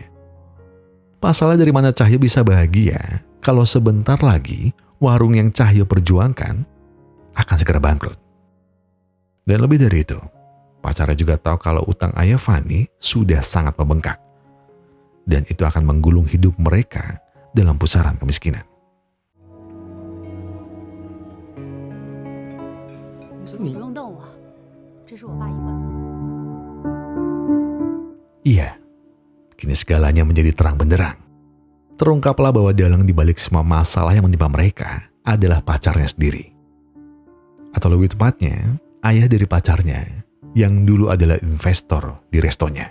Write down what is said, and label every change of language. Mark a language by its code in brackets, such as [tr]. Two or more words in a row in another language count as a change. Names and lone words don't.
[id] Pasalnya dari mana Cahyo bisa bahagia kalau sebentar lagi warung yang Cahyo perjuangkan akan segera bangkrut. Dan lebih dari itu, pacarnya juga tahu kalau utang ayah Fanny sudah sangat membengkak. Dan itu akan menggulung hidup mereka dalam pusaran kemiskinan. [zh] 不用动我，这是我爸一贯的。 [id] Iya, kini segalanya menjadi terang benderang. Terungkaplah bahwa dalang dibalik semua masalah yang menimpa mereka adalah pacarnya sendiri. Atau lebih tepatnya, ayah dari pacarnya yang dulu adalah investor di restonya.